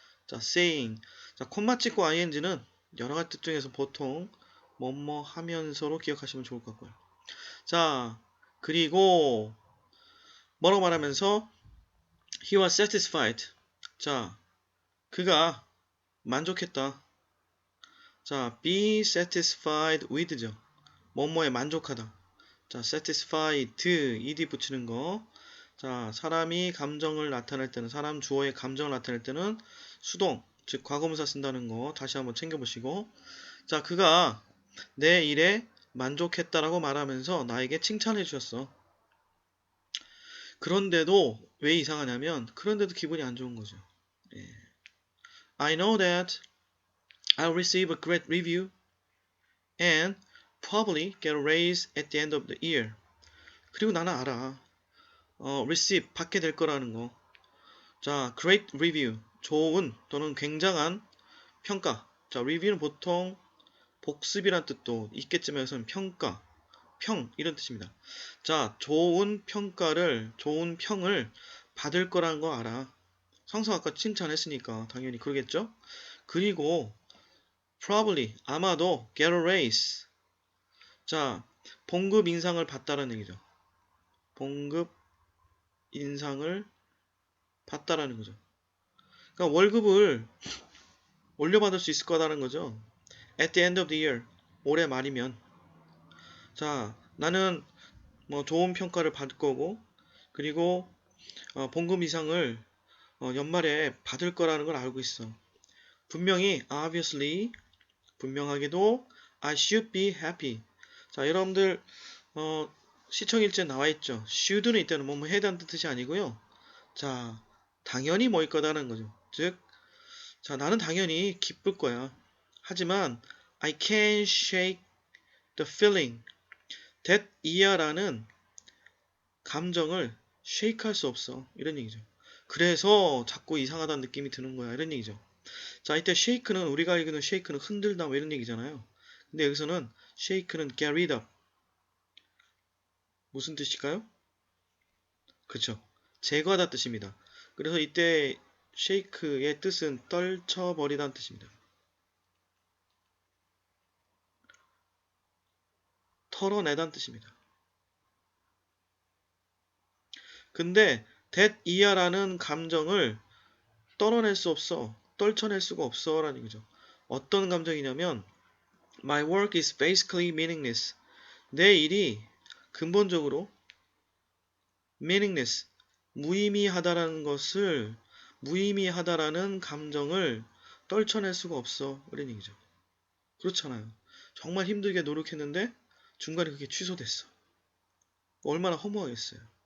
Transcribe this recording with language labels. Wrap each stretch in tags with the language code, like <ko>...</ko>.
<ko>자, saying. 자, 콤마 찍고 ing는 여러 가지 뜻 중에서 보통 뭐뭐 하면서로 기억하시면 좋을 것 같고요. 자, 그리고 뭐라고 말하면서</ko> <en>he was satisfied.</en> <ko>자, 그가 만족했다. 자,</ko> <en>be satisfied with</en> <ko>죠. 뭐뭐에 만족하다. 자, satisfied, ed 붙이는 거. 자, 사람이 감정을 나타낼 때는, 사람 주어의 감정을 나타낼 때는 수동, 즉 과거분사 쓴다는 거 다시 한번 챙겨보시고. 자, 그가 내 일에 만족했다라고 말하면서 나에게 칭찬해 주셨어. 그런데도 왜 이상하냐면, 그런데도 기분이 안 좋은 거죠. 예.</ko> <en>I know that I'll receive a great review and probably get a raise at the end of the year.</en> <ko>그리고 나는 알아. receive, 받게 될 거라는 거. 자,</ko> <en>great review,</en> <ko>좋은 또는 굉장한 평가. 자, review는 보통 복습이란 뜻도 있겠지만 여기서는 평가, 평 이런 뜻입니다. 자, 좋은 평을 받을 거라는 거 알아. 상사가 아까 칭찬했으니까 당연히 그러겠죠? 그리고 probably, 아마도</ko> <en>get a raise.</en> <ko>자, 봉급 인상을 받다라는 얘기죠. 봉급 인상을 받다라는 거죠. 그러니까 월급을 올려받을 수 있을 거다라는 거죠.</ko> <en>At the end of the year,</en> <ko>올해 말이면. 자, 나는 좋은 평가를 받을 거고, 그리고 봉급 이상을 연말에 받을 거라는 걸 알고 있어. 분명히,</ko> <en>obviously,</en> <ko>분명하게도</ko> <en>I should be happy.</en> <ko>자, 여러분들 시청일지에 나와 있죠. should는 이때는 뭐뭐 해야 한다는 뜻이 아니고요. 자, 당연히 뭐일 거다라는 거죠. 즉, 자, 나는 당연히 기쁠 거야. 하지만</ko> <en>I can't shake the feeling that</en> <ko>이하라는 감정을 shake 할 수 없어. 이런 얘기죠. 그래서 자꾸 이상하다는 느낌이 드는 거야. 이런 얘기죠. 자, 이때 shake는 우리가 알기로는 shake는 흔들다 뭐 이런 얘기잖아요. 근데 여기서는 shake는</ko> <en>get rid of</en> <ko>무슨 뜻일까요? 그쵸. 제거하다 뜻입니다. 그래서 이때 shake의 뜻은 떨쳐버리다는 뜻입니다. 털어내다는 뜻입니다. 근데 that 이하라는 감정을 떨어낼 수 없어. 떨쳐낼 수가 없어 라는 얘기죠. 어떤 감정이냐면</ko> <en>My work is basically meaningless.</en> <ko>내 일이 근본적으로 meaningless, 무의미하다라는 것을 무의미하다라는 감정을 떨쳐낼 수가 없어. 이런 얘기죠. 그렇잖아요. 정말 힘들게 노력했는데 중간에 그게 취소됐어. 얼마나 허무하겠어요.</ko>